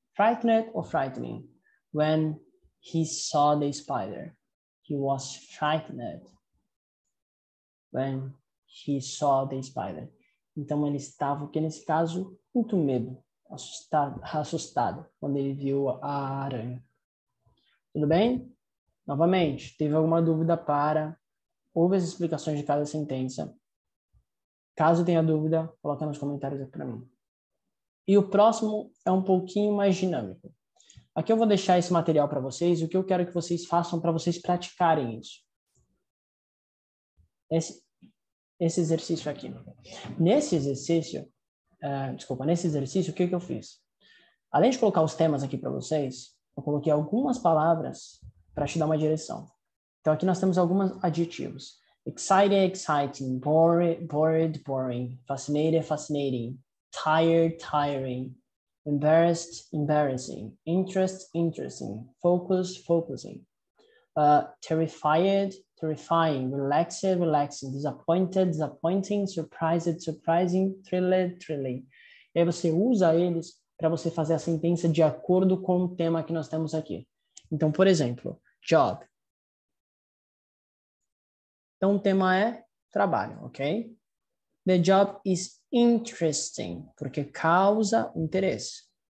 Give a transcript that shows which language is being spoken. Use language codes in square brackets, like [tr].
[en] Frightened or frightening? When he saw the spider. He was frightened when he saw the spider. [pt] Então ele estava, que nesse caso, muito medo, assustado quando ele viu a aranha. Tudo bem? Novamente, teve alguma dúvida ouve as explicações de cada sentença. Caso tenha dúvida, coloca nos comentários aqui para mim. E o próximo é um pouquinho mais dinâmico. Aqui eu vou deixar esse material para vocês, o que eu quero que vocês façam para vocês praticarem isso. Esse exercício aqui. Nesse exercício, o que eu fiz? Além de colocar os temas aqui para vocês, eu coloquei algumas palavras para te dar uma direção. Então aqui nós temos alguns adjetivos. [en] Excited, exciting, bored, boring, fascinated, fascinating, tired, tiring, embarrassed, embarrassing, interest, interesting, focus, focusing, terrified, terrifying, relaxed, relaxing, disappointed, disappointing, surprised, surprising, thrilled, thrilling. [pt] E aí você usa eles para você fazer a sentença de acordo com o tema que nós temos aqui. Então, por exemplo, job. Então, o tema é trabalho, ok? [en] The job is interesting, [pt] porque causa interesse.